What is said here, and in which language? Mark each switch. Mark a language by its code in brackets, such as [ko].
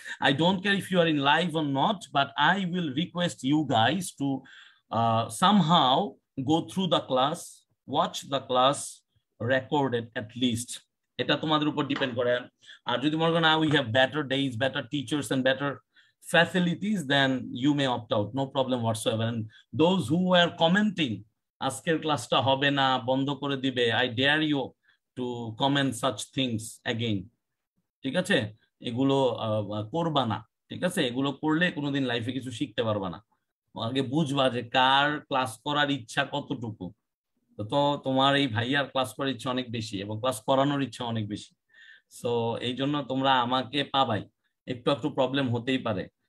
[en] I don't care if you are in live or not, but I will request you guys to somehow go through the class, watch the class recorded at least. [bn] এটা তোমাদের উপর depend করে। আর যদি মনে করো না, [en] We have better days, better teachers and better facilities, then you may opt out, no problem whatsoever. And those who were commenting [bn] আজকের ক্লাসটা হবে না, বন্ধ করে দিবে, [en] I dare you to comment such things again, [bn] ঠিক আছে? এগুলো করবা না, ঠিক আছে? এগুলো করলে কোনোদিন লাইফে কিছু শিখতে পারবা না। আগে বুঝবা যে কার ক্লাস করার ইচ্ছা কতটুকু। তো তোমার এই ভাইয়ার ক্লাস করার ইচ্ছা অনেক বেশি এবং ক্লাস করানোর ইচ্ছা অনেক বেশি। সো এই জন্য তোমরা আমাকে পাবাই, একটু একটু প্রবলেম হতেই পারে।